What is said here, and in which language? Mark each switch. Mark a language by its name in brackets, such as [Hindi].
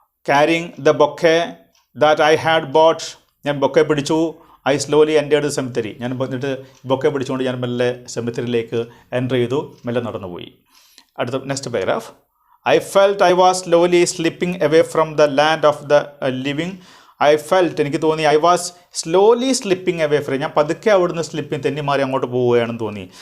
[English] Carrying the bouquet that I had bought. [Malayalam] ഞാൻ bouquet പിടിച്ചു. [English] I slowly entered the cemetery. [Malayalam] ഞാൻ എന്നിട്ട് ബൊക്കെ പിടിച്ചുകൊണ്ട് ഞാൻ മെല്ലെ സെമിത്തറിയിലേക്ക് എൻ്റർ ചെയ്തു, മെല്ലെ നടന്നുപോയി. [English] അടുത്ത next paragraph. I felt I was slowly slipping away from the land of the living. [Malayalam] എനിക്ക് തോന്നി [English] I was slowly slipping away from. [Malayalam] ഞാൻ പതുക്കെ അവിടുന്ന് തെന്നി മാറി അങ്ങോട്ട് പോവുകയാണെന്ന് തോന്നി.